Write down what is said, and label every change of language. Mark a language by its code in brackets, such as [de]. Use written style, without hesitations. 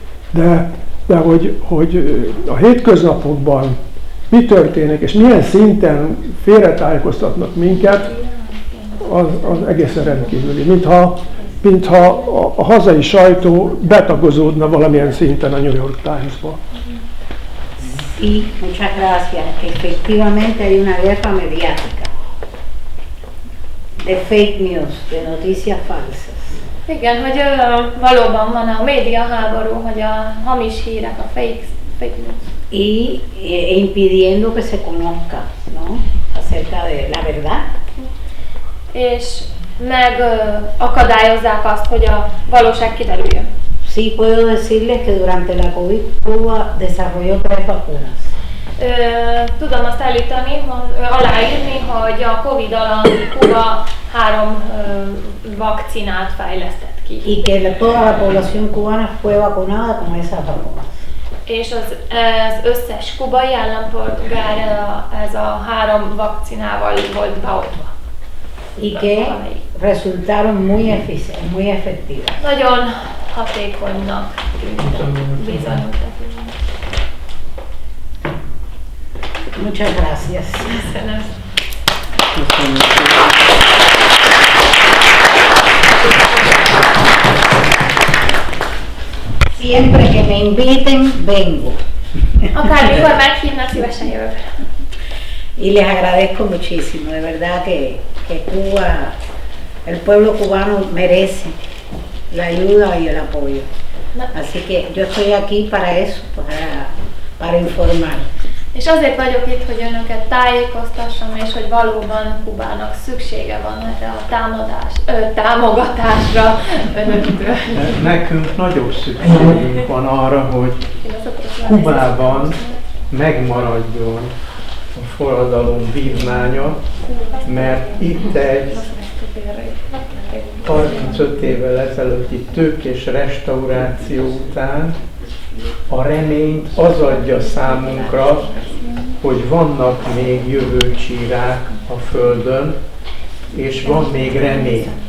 [hu] De hogy a hétköznapokban mi történik, és milyen szinten félretájékoztatnak minket, az egészen rendkívüli. Mintha a hazai sajtó betagozódna valamilyen szinten a New York Times-ba. [es] Sí, muchas gracias. Efectivamente hay una guerra mediática. de fake news, de noticias falsas. [hu] Igen, hogy valóban van a média háború, hogy a hamis hírek, a fake news. [es] Y impidiendo que se conozca, ¿no? Acerca de la verdad. [hu] És megakadályozzák azt, hogy a valóság kiderüljön. [es] Sí puedo decirles que durante la COVID Cuba desarrolló 3 vacunas. [hu] Tudom azt aláírni, hogy a Covid alatt Kuba 3 vakcinát fejlesztett ki. [es] Y que toda la población cubana fue vacunada con esas vacunas. [hu] És az összes kubai állampolgár ez a 3 vakcinával volt beoltva. [es] Y que resultaron muy efectivas. [hu] Nagyon hatékonynak bizonyultak. [es] Muchas gracias. [hu] Köszönöm. [es] Siempre que me inviten, vengo. [hu] Akármikor meghívnak, szívesen jövök. [es] Y les agradezco muchísimo, de verdad que Cuba, el pueblo cubano merece la ayuda y el apoyo. Así que yo estoy aquí para eso, para informar. [hu] És azért vagyok itt, hogy önöket tájékoztassam, és hogy valóban Kubának szüksége van erre a támogatásra önöktől. Nekünk nagyobb szükségünk van arra, hogy Kubában megmaradjon a forradalom vívmánya, mert itt egy 35 évvel ezelőtti tőkés restauráció után a reményt az adja számunkra, hogy vannak még jövőcsírák a Földön, és van még remény.